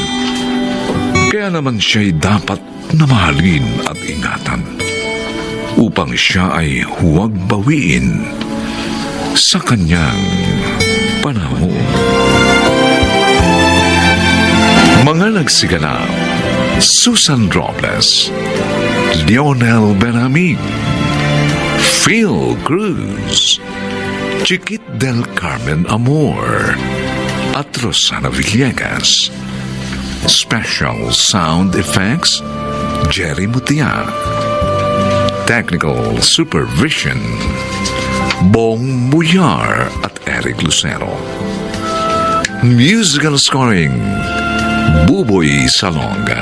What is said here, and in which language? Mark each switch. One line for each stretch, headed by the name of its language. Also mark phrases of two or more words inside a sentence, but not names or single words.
Filipino: Kaya naman siya'y dapat na mahalin at ingatan upang siya ay huwag bawiin sa kanyang panahon. Mga nagsiganap: Susan Robles, Lionel Benhamid, Phil Cruz, Chiquit del Carmen Amor, at Rosana Villegas.
English: Special sound effects, Jerry Mutia. Technical supervision, Bong Buyar at Eric Lucero. Musical scoring, Buboy Salonga.